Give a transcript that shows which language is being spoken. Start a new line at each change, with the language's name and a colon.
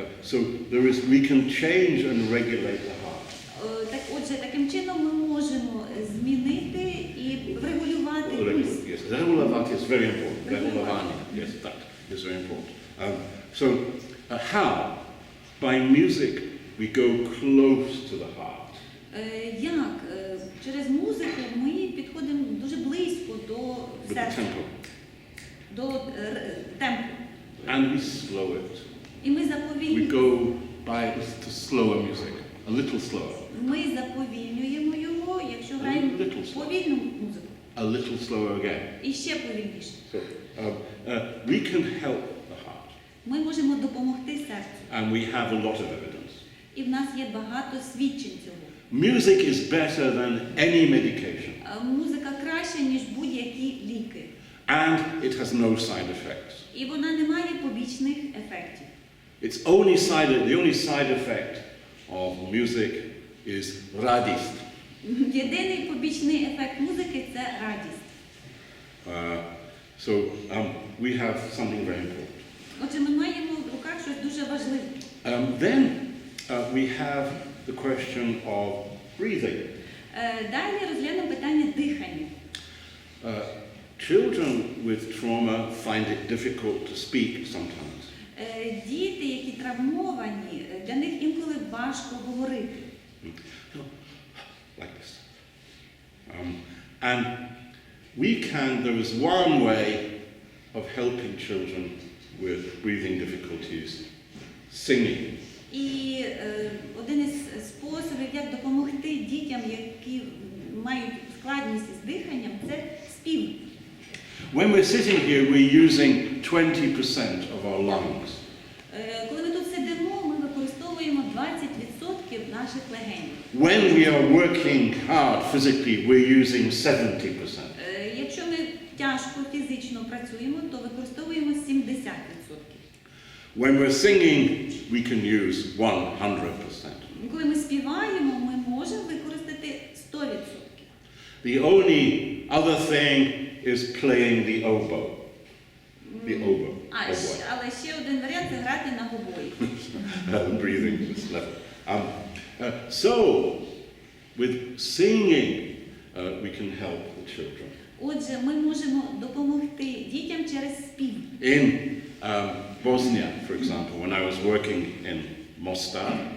English: So we can change and regulate the heart.
Ukrainian: Так, отже, таким чином ми можемо змінити і врегулювати пульс.
English: Yes, regulate is very important. Regulovanie, yes, that is very important. So how? By music we go close to the heart.
Ukrainian: Як? Через музику ми підходимо дуже близько до серця. До темпу.
English: And we slow it.
Ukrainian: І ми
English: We
Ukrainian: заповільнюємо.
English: go by to slower music, a little slower.
Ukrainian: Ми заповільнюємо його, якщо граємо повільну музику.
English: A little slower again.
Ukrainian: І ще повільніше.
English: So we can help the heart.
Ukrainian: Ми можемо допомогти серцю.
English: And we have a lot of evidence.
Ukrainian: І в нас є багато свідчень цього.
English: Music is better than any medication.
Ukrainian: Музика краще, ніж будь-які ліки.
English: And it has no side effects.
Ukrainian: І вона не має побічних ефектів.
English: The only side effect of music is radist.
Ukrainian: Єдиний побічний ефект музики – це радість.
English: So we have something very important.
Ukrainian: Отже, ми маємо в руках щось дуже важливе.
English: Then we have the question of breathing.
Ukrainian: Далі розглянемо питання дихання.
English: Children with trauma find it difficult to speak sometimes.
Ukrainian: Діти, які травмовані, для них інколи важко говорити.
English: Like this. And there is one way of helping children with breathing difficulties, singing.
Ukrainian: І один із способів, як допомогти дітям, які мають складність із диханням, це спів.
English: When we're sitting here, we're using 20% of our lungs.
Ukrainian: Коли ми тут сидимо, ми використовуємо 20% наших легенів.
English: When we are working hard physically, we're using 70%.
Ukrainian: Якщо ми тяжко фізично працюємо, то використовуємо 70%.
English: When we're singing, we can use 100%.
Ukrainian: Коли ми співаємо, ми можемо використати 100%.
English: The only other thing is playing the oboe. The oboe.
Ukrainian: Але ще один варіант – це грати на гобої.
English: Breathing this level. So, with singing, we can help the children.
Ukrainian: Отже, ми можемо допомогти дітям через спів.
English: In Bosnia, for example, when I was working in Mostar,